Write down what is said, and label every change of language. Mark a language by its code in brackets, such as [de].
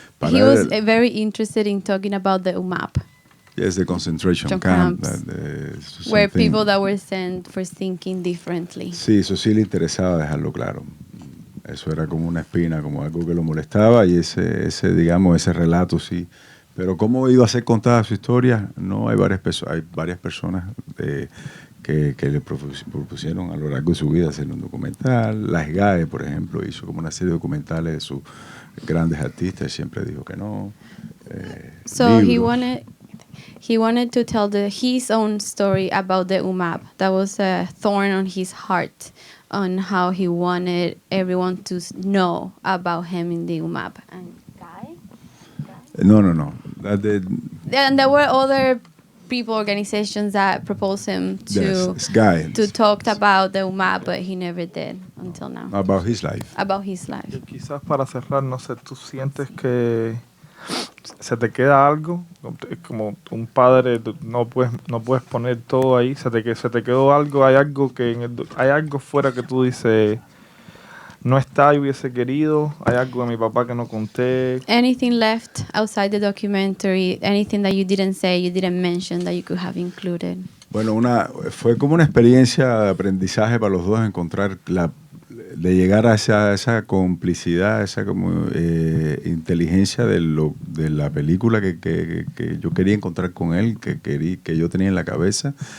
[en] he was very interested in talking about the UMAP. Yes, the concentration camp. Where people that were sent for thinking differently. [es] Sí, eso sí le interesaba dejarlo claro. Eso era como una espina, como algo que lo molestaba y ese relato sí. Pero cómo iba a ser contada su historia, no, hay varias personas que le propusieron a lo largo de su vida hacer un documental. Las GAE, por ejemplo, hizo como una serie de documentales de sus grandes artistas y siempre dijo que no. [en] So he wanted to tell his own story about the UMAP. That was a thorn on his heart. on how he wanted everyone to know about him in the UMAP. And Guy? No. And there were other people, organizations that proposed him to Yes, Guy. to talk about the UMAP, but he never did until now. About his life. About his life. [es] Y quizás para cerrar, no sé, ¿tú sientes que se te queda algo? Como un padre, tú no puedes poner todo ahí. Se te quedó algo, hay algo hay algo fuera que tú dices, no está y hubiese querido, hay algo de mi papá que no conté. [en] Anything left outside the documentary, anything that you didn't say, you didn't mention that you could have included? [es] Bueno, fue como una experiencia de aprendizaje para los dos encontrar de llegar a esa complicidad, esa como inteligencia de la película que yo quería encontrar con él, que yo tenía en la cabeza.